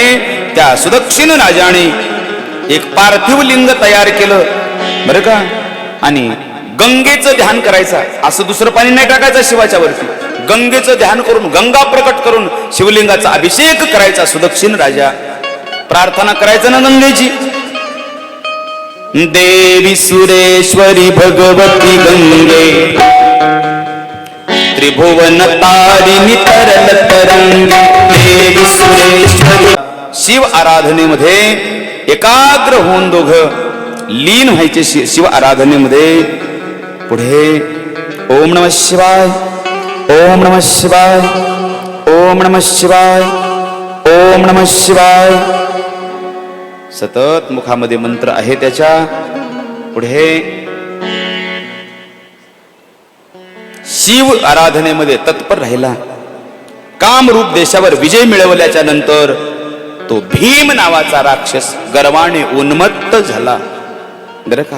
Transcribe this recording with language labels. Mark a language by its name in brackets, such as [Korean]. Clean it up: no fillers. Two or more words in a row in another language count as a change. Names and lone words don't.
[Marathi] त्या सुदक्षिण राजाने एक पार्थिव लिंग तयार केलं बरं का. आणि गंगेचं ध्यान करायचं, असं दुसरं पाणी नाही टाकायचं शिवाच्या वरती. गंगेचं ध्यान करून, गंगा प्रकट करून शिवलिंगाचा अभिषेक करायचा सुदक्षिण राजा. प्रार्थना करायचं ना गंगेची, [Sanskrit] देवी सुरेश्वरी भगवती गंगे, त्रिभुवन तारिणी तरल तरंगे. देवी सुरेश्वरी. [Marathi] शिव आराधनेमध्ये एकाग्र होऊन दोघं लीन व्हायचे शिव आराधनेमध्ये. [Sanskrit] पुढे ओम नमः शिवाय, ओम नमः शिवाय, ओम नमः शिवाय, ओम नमः शिवाय [Marathi] सतत मुखामध्ये मंत्र आहे त्याच्या. पुढे शिव आराधनेमध्ये तत्पर राहिला. कामरूप देशावर विजय मिळवल्याच्या नंतर तो भीम नावाचा राक्षस गर्वाने उन्मत्त झाला बरं का.